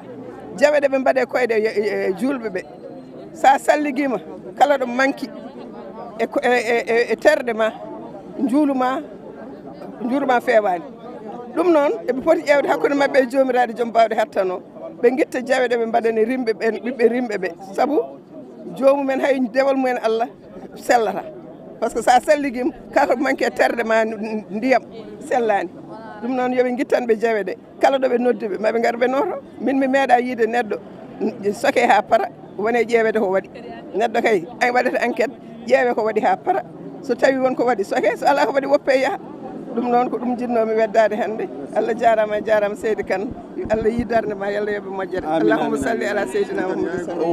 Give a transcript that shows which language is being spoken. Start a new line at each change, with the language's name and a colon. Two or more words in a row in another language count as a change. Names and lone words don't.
Fula: Jawe ɗe ɓe mbaɗe koyɗe e julɓe ɓe sa salliguima kala ɗo manki e terɗe ma juuluma fewani. Ɗum noon eɓe poti ƴewde hakkude mabɓe e jomiraɗo joom bawɗe hattano ɓe guitta jawe ɗe ɓe mbaɗani rimɓe ɓen ɓiɓɓe rimɓe ɓe saabu jomumen hay dewal mumen Allah sellata
French: par ce que
Fula: sa selliguima kala ko manque e terɗe ma ndiyam sellani. Ɗum noon yoɓe guittanɓe jawe ɗe kala ɗo ɓe noddiɓe maɓe gar ɓe noto min mi meeɗa yiide neɗɗo soke ha para wone ƴeewede ko waɗi neɗɗo kay ay waɗata enquête ƴeewe ko waɗi ha para so tawi wonko waɗi soke so ala ko waɗi woppe yaaha ɗum noon ko ɗum jinnomi weddade hannde Allah jarama Seydi Kane Allah yi darde ma yallah yoɓe moƴƴere
Arabic: اللهم صل على سيدنا محمد